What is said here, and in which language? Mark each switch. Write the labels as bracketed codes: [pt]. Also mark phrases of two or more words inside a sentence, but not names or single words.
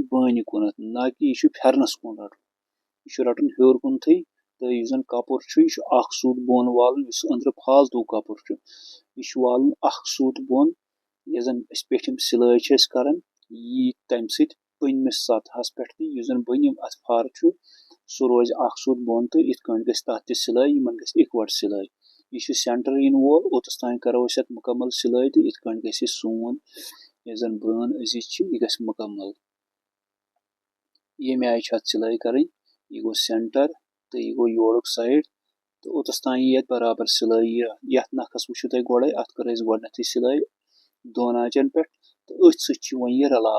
[ks] बन कुन ना कि यह फेरनस कुन रटन यह रटन हर कुन तो यह जन कपुर सूत बोन वालन अंदर फालतू कपुर यह वालन सूत बोन यह जन पेठिम सिलाई कर यी तम सत बनमिस सतहस पे यह जन बनिम अत फर सह रोज सूत बोन तो इत गि तथ सिलाई यमन गि इकवट सिलाई यह सेंटर इन वोल ओतस तान करो अत मुकम्मल सिलाई तो इत गि सोन यस जन बन अजिज यह गस मुकम्मल ये आय अत सिलाई कर यह गो सेंटर तो यह गो योड़क साइड तो ओतस तान ये बराबर सिलाई ये नखस वो तुम गोड़े अत कर गडनथ सिलाई दोन आंचन पे तो अथ सत वो रलाव।